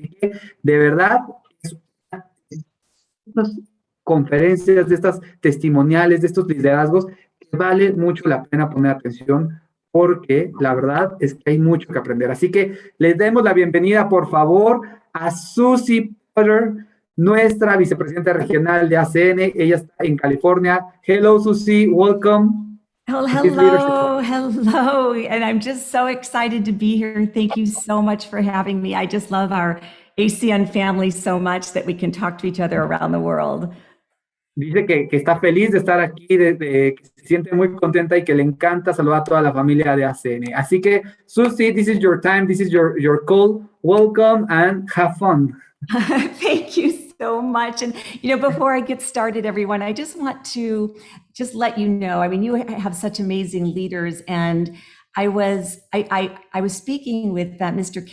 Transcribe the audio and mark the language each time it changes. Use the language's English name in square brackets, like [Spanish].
[Spanish] Así que, de verdad, estas conferencias, de estas testimoniales, de estos liderazgos, vale mucho la pena poner atención porque la verdad es que hay mucho que aprender. Así que les demos la bienvenida, por favor, a Susie Potter, nuestra vicepresidenta regional de ACN. Ella está en California. [English] Hello, Susie. Welcome. Hello. And I'm just so excited to be here. Thank you so much for having me. I just love our ACN family so much that we can talk to each other around the world. [Spanish] Dice que está feliz de estar aquí, que se siente muy contenta y que le encanta saludar a toda la familia de ACN. Así que, [English] Susie, this is your time, this is your call. Welcome and have fun. Thank you so much. And, before I get started, everyone, I just want to let you know, I mean, you have such amazing leaders, and I was speaking with Mr.